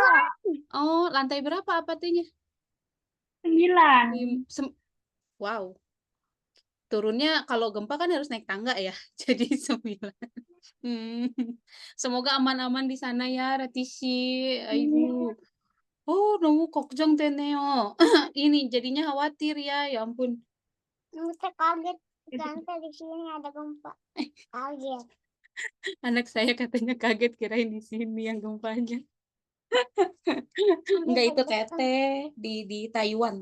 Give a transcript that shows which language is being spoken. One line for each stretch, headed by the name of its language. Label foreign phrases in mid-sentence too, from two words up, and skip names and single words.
Indonesian: Oh, lantai berapa apatnya? 9. Wow. Turunnya kalau gempa kan harus naik tangga ya. Jadi 9. Semoga aman-aman di sana ya, Ratisi. Aduh.
Korean: Oh, 너무 걱정되네요.
Indonesian: Ini jadinya khawatir ya. Ya ampun. Kita kaget ternyata di sini ada gempa. Kaget. Anak saya katanya kaget kirain di sini yang gempanya. Enggak, itu Tete di Taiwan.